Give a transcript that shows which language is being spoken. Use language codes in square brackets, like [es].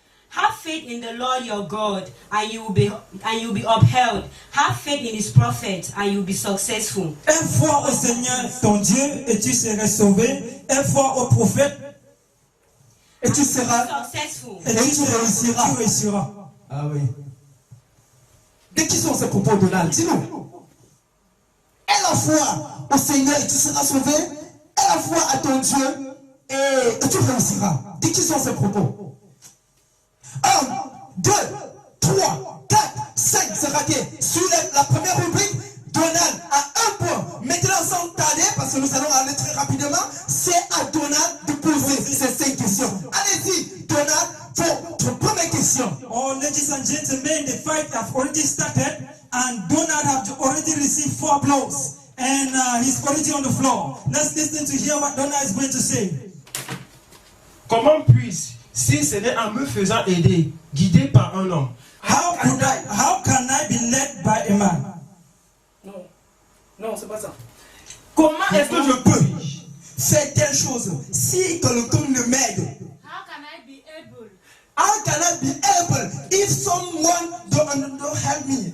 [en] Have faith in the Lord your God, and you will be upheld. Have faith in His prophet, and you will be successful. [fr] Aie foi au Seigneur ton Dieu et tu seras sauvé. Aie foi au prophète Et tu seras. [en] Successful. [fr] et tu réussiras. Ah oui. De qui sont ces propos, Donald? Dis-nous. Aie la foi au Seigneur et tu seras sauvé. Aie la foi à ton Dieu et tu réussiras. De qui sont ces propos? 1, 2, 3, 4, 5, c'est raté. Sur la première rubrique, Donald a 1 point. Maintenant, sans tarder, parce que nous allons aller très rapidement, c'est à Donald de poser ces 5 questions. Allez-y, Donald, votre première question. [en] Oh, ladies and gentlemen, the fight have already started, and Donald have already received 4 blows, and he's already on the floor. Let's listen to hear what Donald is going to say. [fr] Comment puis-je, si ce n'est en me faisant aider, guidé par un homme? [en] How can I be led by a man? [fr] Non, non, c'est pas ça. Comment est-ce que je peux faire telle chose si quelqu'un ne m'aide? [en] How can I be able? How can I be able if someone don't help me?